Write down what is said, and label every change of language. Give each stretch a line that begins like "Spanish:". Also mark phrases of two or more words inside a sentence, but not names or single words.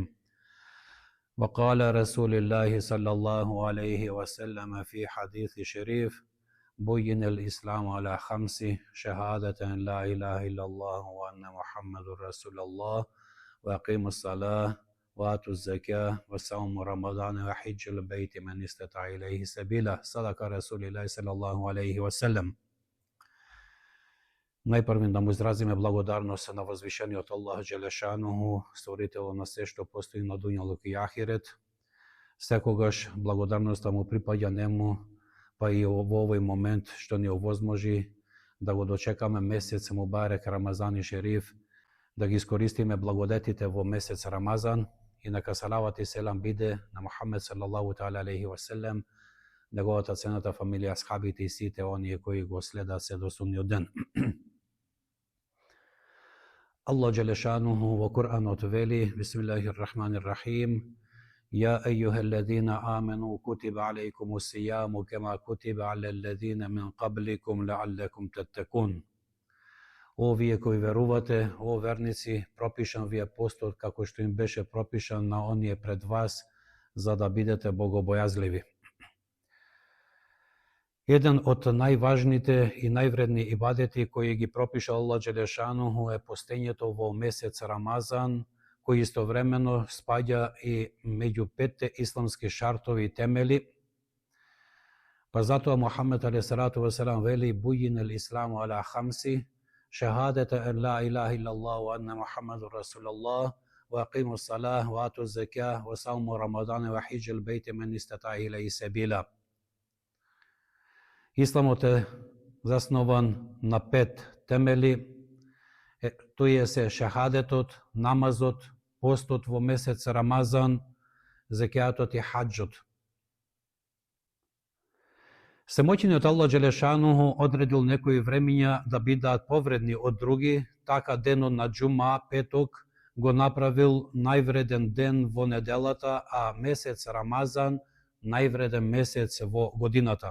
Arabic: وقال رسول الله صلى الله عليه وسلم في حديث شريف: بين الإسلام على 5: شهادة أن لا إله إلا الله وأن محمد رسول الله وأقيموا الصلاة وآتوا الزكاة وصوم رمضان وحج البيت من استطاع إليه سبيلا. صدق رسول الله صلى الله عليه وسلم.
Macedonian: Најпрвен да му изразиме благодарност на возвишениот Аллах Джелешануху, створителот на се што постои на дуњалук и ахирет. Секогаш благодарноста му припаѓа нему, па и во овој момент што ни овозможи да го дочекаме месец Мубарек Рамазан и Шериф, да ги искористиме благодетите во месец Рамазан, и нека салават и селам биде на Мухамед
Arabic: صلى الله تعالى عليه وسلم,
Macedonian: неговата ценета фамилија, асхабите и сите оние кои го следат се до судниот ден. Allah Đelešanuhu во Kur'anот вели:
Arabic: Bismillahirrahmanirrahim يا أيها الذين آمنوا كتب عليكم الصيام كما كتب على الذين من قبلكم لعلكم تتقون.
Macedonian: О вие кои верувате, о верници, пропишан ви е постот како што им беше пропишан на оние пред вас, за да бидете богобојазливи. Еден од најважните и највредни ибадети кои ги пропиша Аллах Джелешануху е постењето во месец Рамазан, кој истовремено спаѓа и меѓу 5 исламски шартови и темели. Па затоа Мухамед
Arabic: عليه الصلاة والسلام
Macedonian: вели:
Arabic: بني الإسلام على 5: شهادة أن لا إله إلا الله وأن محمدا رسول الله وإقام الصلاة وإيتاء الزكاة وصوم رمضان وحج البيت من استطاع إليه سبيلا.
Macedonian: Исламот е заснован на 5 темели. Тој е се шахадетот, намазот, постот во месец Рамазан, закјатот и хаджот. Семоќниот Аллах Джелешануху одредил некои времиња да бидат повредни од други, така денот на џума, петок, го направил највреден ден во неделата, а месец Рамазан највреден месец во годината.